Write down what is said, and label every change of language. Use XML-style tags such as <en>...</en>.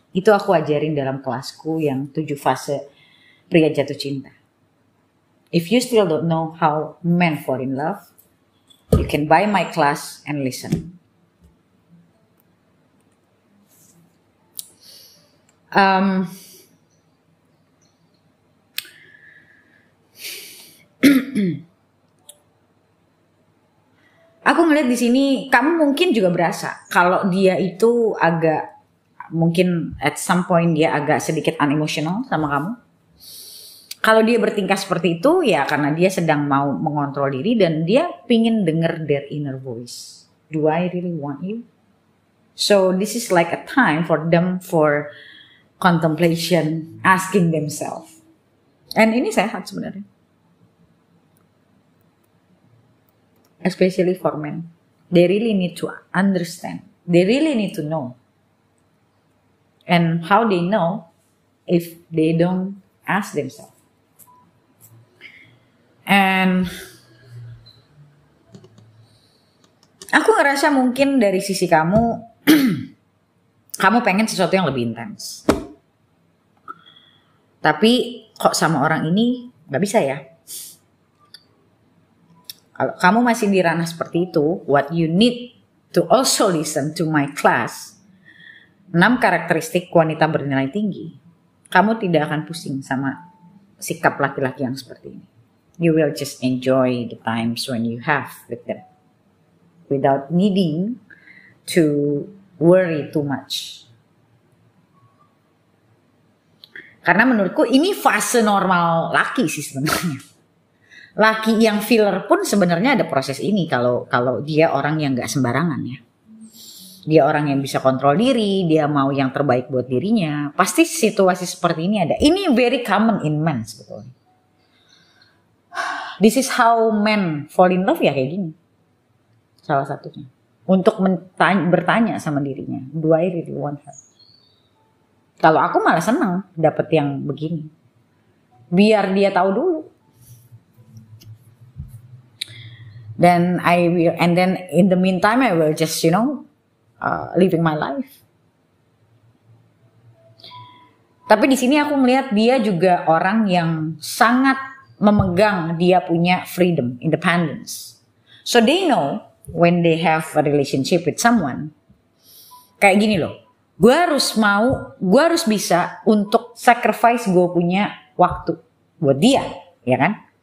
<id>Itu aku ajarin dalam kelasku yang 7 fase pria jatuh cinta.</id> <en>If you still don't know how men fall in love, you can buy my class and listen.</en> <id>Aku ngeliat di sini, kamu mungkin juga berasa kalau dia itu agak, mungkin at some point dia agak sedikit unemotional sama kamu. Kalau dia bertingkah seperti itu, ya karena dia sedang mau mengontrol diri dan dia pingin denger their inner voice.</id> <en>Do I really want you? So this is like a time for them for contemplation, asking themselves. And ini sehat sebenarnya. Especially for men. They really need to understand. They really need to know. And how they know if they don't ask themselves.</en> <id>And aku ngerasa mungkin dari sisi kamu, kamu pengen sesuatu yang lebih intens. Tapi kok sama orang ini gak bisa ya? Kalau kamu masih di ranah seperti itu, what you need to also listen to my class, 6 karakteristik wanita bernilai tinggi. Kamu tidak akan pusing sama sikap laki-laki yang seperti ini.</id> <en>You will just enjoy the times when you have with them. Without needing to worry too much.</en> <id>Karena menurutku ini fase normal laki sih sebenarnya. Laki yang filler pun sebenarnya ada proses ini kalau dia orang yang gak sembarangan ya. Dia orang yang bisa kontrol diri, dia mau yang terbaik buat dirinya. Pasti situasi seperti ini ada.</id> <en>Ini very common in men sebetulnya. This is how men fall in love ya kayak gini. Salah satunya. Untuk bertanya sama dirinya, do I really want her?</en> <id>Kalau aku malah senang dapet yang begini. Biar dia tahu dulu.</id> <en>Then in the meantime I will just living my life.</en> <id>Tapi di sini aku melihat dia juga orang yang sangat memegang dia punya freedom, independence. So they know when they have a relationship with someone, kayak gini loh, gue harus bisa untuk sacrifice gue punya waktu buat dia, ya kan?</id>